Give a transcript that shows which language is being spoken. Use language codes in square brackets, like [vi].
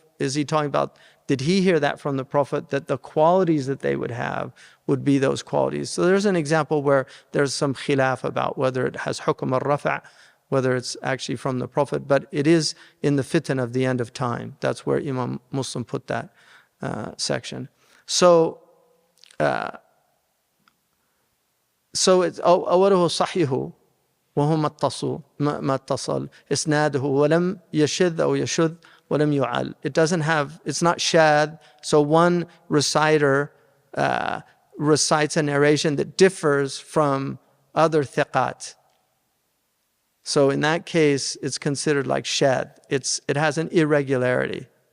[en] Is he talking about, did he hear that from the Prophet, that the qualities that they would have would be those qualities? So there's an example where there's some khilaf about whether it has hukm al-rafa', whether it's actually from the Prophet, but it is in the fitan of the end of time. That's where Imam Muslim put that section. So it's [ar] أوله صحيح وهو ما اتصل إسناده ولم يشذ أو يشذ وَلَمْ يُعَلْ. [en] It's not shadh. So one reciter recites a narration that differs from other thiqat. So in that case, it's considered like shadh. It has an irregularity.